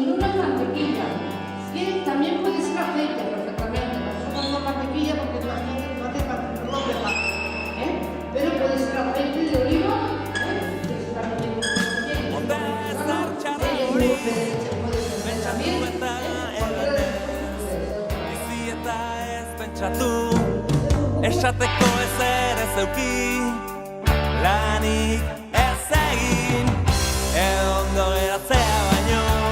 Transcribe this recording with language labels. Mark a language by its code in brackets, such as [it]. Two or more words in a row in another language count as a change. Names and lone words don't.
[es] es mantequilla. Si también puede ser aceite perfectamente. Nosotros no mantequilla porque no hace ropa, pero puede ser aceite de oliva, que es también [eu] esateko ezer ez euki, lanik ez egin, edo ondo geratzea baino.